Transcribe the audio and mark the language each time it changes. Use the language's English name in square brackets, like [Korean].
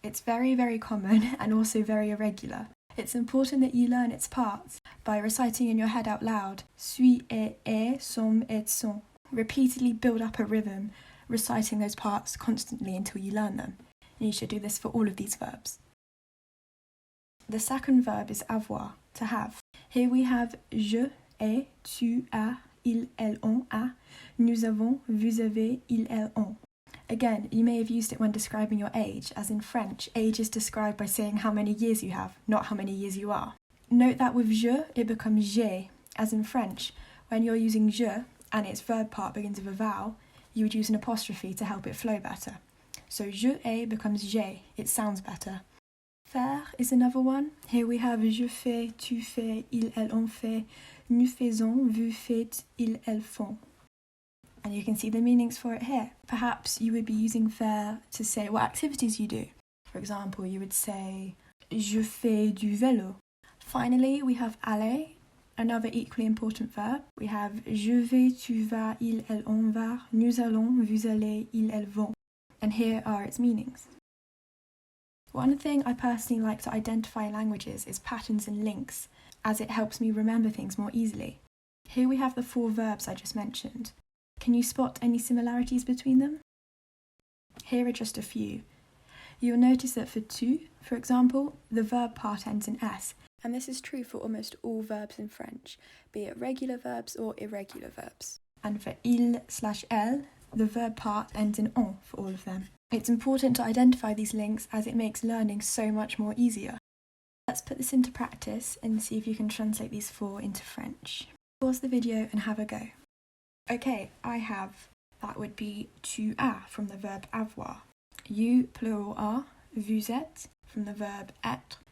[English] It's very, very common and also very irregular. It's important that you learn its parts by reciting in your head out loud, [French] suis, est, sommes, et sont. [English] Repeatedly build up a rhythm, reciting those parts constantly until you learn them. And you should do this for all of these verbs. The second verb is avoir, to have. Here we have [French] je, ai, tu, as, il, elles, on, a, nous avons, vous avez, ils, elles, ont. [English] Again, you may have used it when describing your age, as in French, age is described by saying how many years you have, not how many years you are. Note that with je, it becomes j'ai, as in French. When you're using je, and its verb part begins with a vowel, you would use an apostrophe to help it flow better. So je ai becomes j'ai, it sounds better. Faire is another one. Here we have [French] je fais, tu fais, ils, elles ont fait, nous faisons, vous faites, ils, elles font. [English] And you can see the meanings for it here. Perhaps you would be using faire to say what activities you do. For example, you would say [French] je fais du vélo. [English] Finally, we have aller, another equally important verb. We have [French] je vais, tu vas, il, elle, on va, nous allons, vous allez, ils, elles vont. [English] And here are its meanings. One thing I personally like to identify in languages is patterns and links, as it helps me remember things more easily. Here we have the four verbs I just mentioned. Can you spot any similarities between them? Here are just a few. You'll notice that for tu, for example, the verb part ends in s, and this is true for almost all verbs in French, be it regular verbs or irregular verbs. And for il/elle, the verb part ends in on for all of them. It's important to identify these links as it makes learning so much more easier. Let's put this into practice and see if you can translate these four into French. Pause the video and have a go. Okay, I have, that would be [French] tu as [English] from the verb avoir. You, plural are, [French] vous êtes [English] from the verb être.